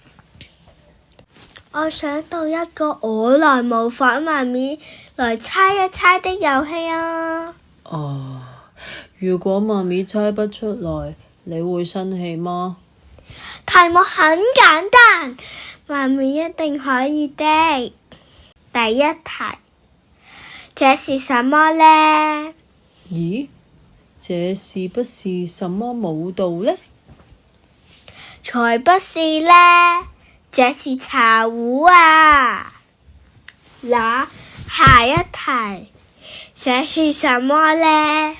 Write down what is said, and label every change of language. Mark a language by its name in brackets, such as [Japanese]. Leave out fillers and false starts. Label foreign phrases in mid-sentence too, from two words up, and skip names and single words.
[Chinese] 我想到一個我來模仿媽咪來猜一猜的遊戲啊！如果媽咪猜不出來，你會生氣嗎？題目很簡單，媽咪一定可以的。第一題，這是什麼呢？咦，這是不是什麼舞蹈呢？才不是呢，這是茶壺啊！那下一題，這是什麼呢？